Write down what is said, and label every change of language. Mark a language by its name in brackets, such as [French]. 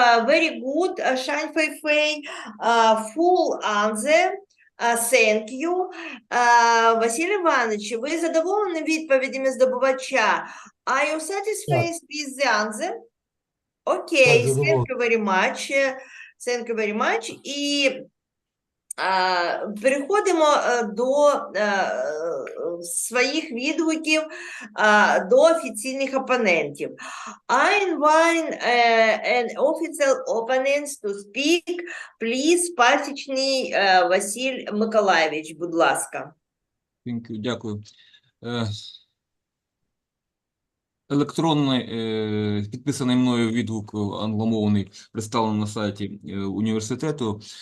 [English] Very good, Шань Фейфей. Full answer. Thank you. [Ukrainian] Василь Іванович, ви задоволені відповідями здобувача? [English] Are you satisfied with the answer? Okay, [Ukrainian] Так, [English] thank you very much. Thank you very much. [Ukrainian] І переходимо до своїх відгуків до офіційних опонентів. [English] I invite an official opponents to speak. [Ukrainian] Please, Пасічний Василь Миколаєвич, будь ласка. Дякую. Електронний підписаний мною відгук англомовний представлений на сайті університету.